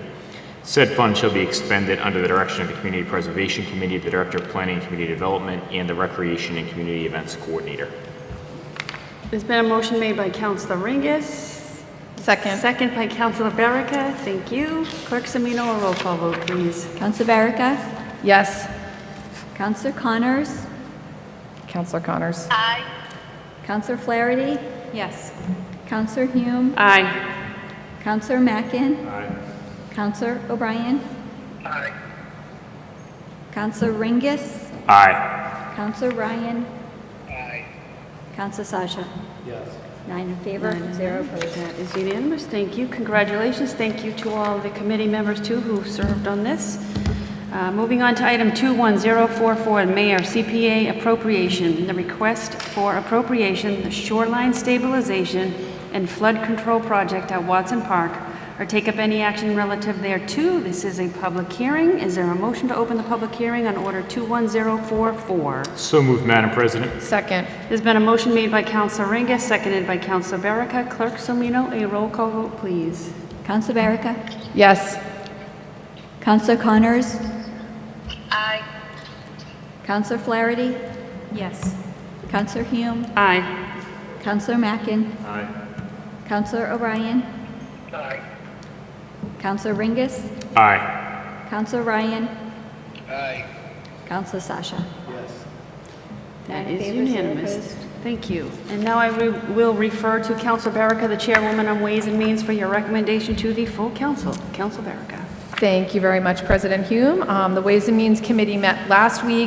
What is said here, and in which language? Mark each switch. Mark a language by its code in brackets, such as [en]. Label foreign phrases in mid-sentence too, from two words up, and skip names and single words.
[en] Said fund shall be expended under the direction of the Community Preservation Committee, the Director of Planning and Community Development, and the Recreation and Community Events Coordinator. There's been a motion made by Councilor Ringus. Second. Second by Councilor Berica. Thank you. Clerk Semino, a roll call vote, please. Councilor Berica? Yes. Councilor Connors? Councilor Connors. Aye. Councilor Flaherty? Yes. Councilor Hume? Aye. Councilor Mackin? Aye. Councilor O'Brien? Aye. Councilor Ringus? Aye. Councilor Ryan? Aye. Councilor Sasha? Yes. 9 in favor, 0 opposed. That is unanimous. Thank you. Congratulations. Thank you to all the committee members, too, who served on this. Moving on to item 21044, Mayor CPA appropriation. The request for appropriation, the shoreline stabilization and flood control project at Watson Park, or take up any action relative thereto. This is a public hearing. Is there a motion to open the public hearing on order 21044? So moved, Madam President. Second. There's been a motion made by Councilor Ringus, seconded by Councilor Berica. Clerk Somino, a roll call vote, please. Councilor Berica? Yes. Councilor Connors? Aye. Councilor Flaherty? Yes. Councilor Hume? Aye. Councilor Mackin? Aye. Councilor O'Brien? Aye. Councilor Ringus? Aye. Councilor Ryan? Aye. Councilor Sasha? Yes. That 9 in is favor, 0 unanimous. opposed. Thank you. And now I will refer to Councilor Berica, the Chairwoman on Ways and Means, for your recommendation to the full council. Councilor Berica. Thank you very much, President Hume. The Ways and Means Committee met last week.